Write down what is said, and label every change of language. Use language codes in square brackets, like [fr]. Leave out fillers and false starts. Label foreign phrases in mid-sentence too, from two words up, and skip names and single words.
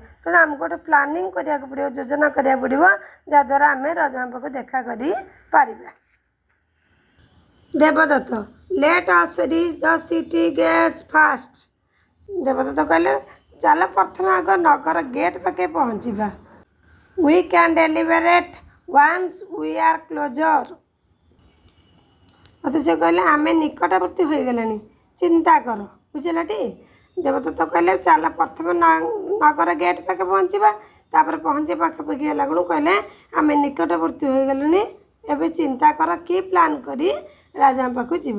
[or] ତେଣୁ ଆମକୁ ଗୋଟେ ପ୍ଲାନିଂ କରିବାକୁ ପଡ଼ିବ, ଯୋଜନା କରିବାକୁ ପଡ଼ିବ, ଯାହାଦ୍ୱାରା ଆମେ ରାଜାଙ୍କ ପାଖକୁ ଦେଖା କରିପାରିବା। [en] ଦେବଦତ୍ତ let us reach the city gates fast। [or] ଦେବଦତ୍ତ କହିଲେ ଚାଲ ପ୍ରଥମେ ଆଗ ନଗର ଗେଟ୍ ପାଖେ ପହଞ୍ଚିବା। [en] We can deliberate once we are closer। [or] ଅଥଚ କହିଲେ ଆମେ ନିକଟବର୍ତ୍ତୀ ହୋଇଗଲେଣି, ଚିନ୍ତା କର। ବୁଝିଲଟି? ଦେବଦତ୍ତ କହିଲେ ଚାଲ ପ୍ରଥମେ ନଗର ଗେଟ୍ ପାଖେ ପହଞ୍ଚିବା। ତାପରେ ପହଞ୍ଚି ପାଖାପାଖି ହେଲା ବେଳକୁ କହିଲେ ଆମେ ନିକଟବର୍ତ୍ତୀ ହୋଇଗଲେଣି, ଏବେ ଚିନ୍ତା କର କି ପ୍ଲାନ୍ କରି ରାଜାଙ୍କ ପାଖକୁ ଯିବା।